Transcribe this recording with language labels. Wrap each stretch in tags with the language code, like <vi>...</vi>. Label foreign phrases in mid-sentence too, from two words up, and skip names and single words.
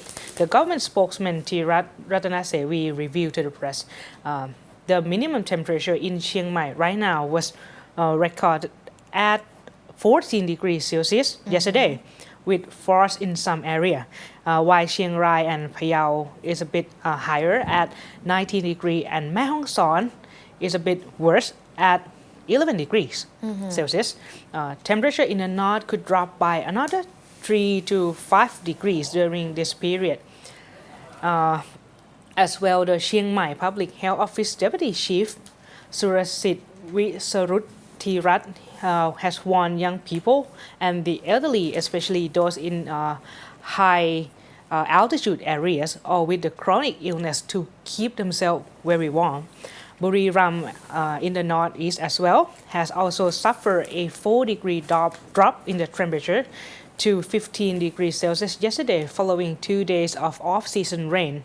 <en>The government spokesman Thirat Ratanasewi revealed to the press the minimum temperature in Chiang Mai right now was recorded at 14 degrees Celsius yesterday, with frost in some area, while Chiang Rai and Phayao is a bit higher at 19 degrees, and Mae Hong Son is a bit worse at 11 degrees Celsius. Temperature in the north could drop by another 3 to 5 degrees during this period. As well, the Chiang Mai Public Health Office Deputy Chief Surasit Wisaruthirat has warned young people and the elderly, especially those in high altitude areas or with the chronic illness, to keep themselves very warm. Buriram in the northeast as well has also suffered a 4-degree drop in the temperature to 15 degrees Celsius yesterday following 2 days of off-season rain.</en>